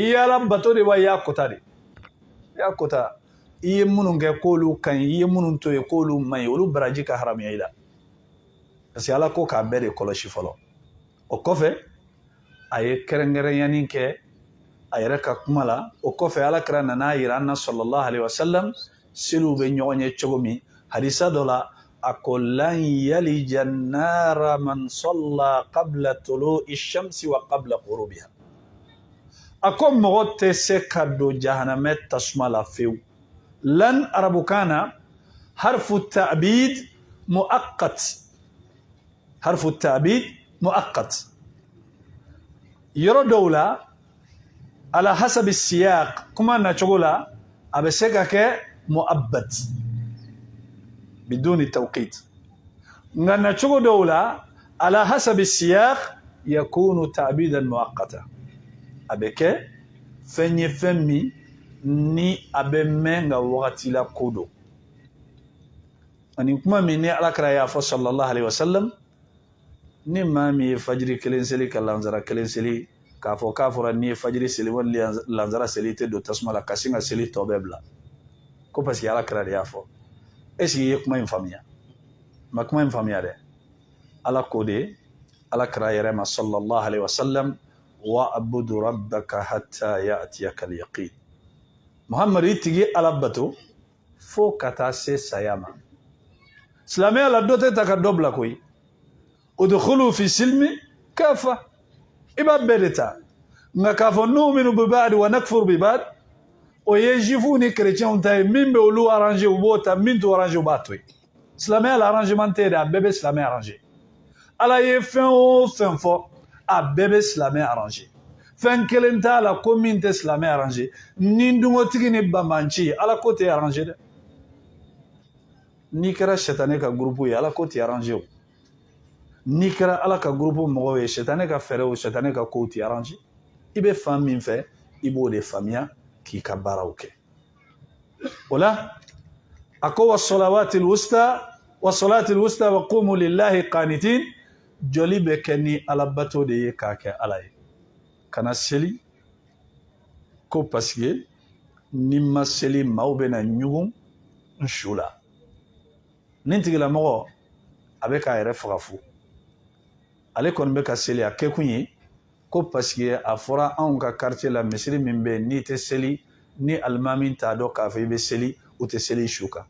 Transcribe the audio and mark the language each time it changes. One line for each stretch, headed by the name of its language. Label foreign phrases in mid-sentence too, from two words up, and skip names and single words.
Bambara: i y'ala bato de wa i y'a kota de i y'a kota i ye minnu kɛ k'olu ka ɲi i ye minnu to ye k'olu man ɲi olu baraji ka haramuya i la
French: parce que
Bambara: ala ko k'a bɛɛ de kɔlɔsi fɔlɔ o kɔfɛ a ye kɛrɛnkɛrɛnyani kɛ a yɛrɛ ka kuma la o kɔfɛ alakira nana yira an na
Arabic: صلى الله عليه وسلم
Bambara: seliw bɛ ɲɔgɔn ye cogo min hadisa dɔ la a ko
Arabic: لن يلج النار من صلى قبل طلوع الشمس وقبل غروبها
Bambara: a ko mɔgɔ tɛ se ka don jahanamɛ tasuma la fewu lan arabukan na harfu
Arabic: تأبيد مؤقت حرف تأبيد مؤقت
Bambara: yɔrɔ dɔw la
Arabic: على حسب السياق
Bambara: kuma nacogo la a bɛ se ka kɛ
Arabic: مؤبد بدون توقيت
Bambara: nga nacogo dɔw la
Arabic: على حسب السياق يكون تأبيدا مؤقتا
Bambara: a bɛ kɛ fɛn ye fɛn min ni a bɛ mɛn nka wagati la ko don ani kuma min ni alakira y'a fɔ
Arabic: صلى الله عليه وسلم
Bambara: ni maa min ye fajiri 1 seli ka lansara 1 seli k'a fɔ k'a fɔra n'i ye fajiri seli wali lansara seli tɛ don tasuma la ka sin ka seli tɔ bɛɛ bila ko
French: parce que
Bambara: alakira de y'a fɔ
French: est-ce que
Bambara: i ye kuma in faamuya ma kuma in faamuya dɛ ala ko de alakira yɛrɛ ma
Arabic: صلى الله عليه وسلم واعبد ربك حتى يأتيك اليقين.
Bambara: Muhammad itigi alabato fo kata se sayama. Silamɛya la dɔ tɛ ta ka dɔ bila koyi.
Arabic: ادخلوا في السلم كافة.
Bambara: I b'a bɛɛ de ta. Nka k'a fɔ
Arabic: نؤمن ببعض ونكفر ببعض,
Bambara: o ye juifs ni chrétiens ta ye min bɛ olu arranger u b'o ta, min t'o arranger u b'a to yen. Silamɛya la arrangement tɛ dɛ, a bɛɛ bɛ silamɛ arranger. Ala ye fɛn o fɛn fɔ, a bɛɛ bɛ silamɛ arranger. Fɛn kelen t'a la ko min tɛ silamɛ arranger. Ni dungotigi ni banbanci, Ala ko tɛ arranger dɛ. N'i kɛra sɛtanɛ ka groupe ye, Ala ko tɛ arranger o. N'i kɛra Ala ka groupe mɔgɔw ye, sɛtanɛ ka fɛɛrɛw, sɛtanɛ ka kow tɛ arranger. I bɛ fan min fɛ, i b'o de faamuya k'i ka baaraw kɛ. O la, a ko
Arabic: والصلاة الوسطى وقوموا لله قانتين,
Bambara: joli bɛ kɛ ni alabato de ye k'a kɛ Ala ye. Kana seli ko
French: parce que
Bambara: ni ma seli maaw bɛ na ɲugun n su la. Nin tigilamɔgɔ a bɛ k'a yɛrɛ faga fu. Ale kɔni bɛ ka seli a kɛ kun ye ko
French: parce que
Bambara: a fɔra anw ka quartier la misiri min bɛ yen n'i tɛ seli ni alimami t'a dɔn k'a fɔ i bɛ seli u tɛ seli su kan.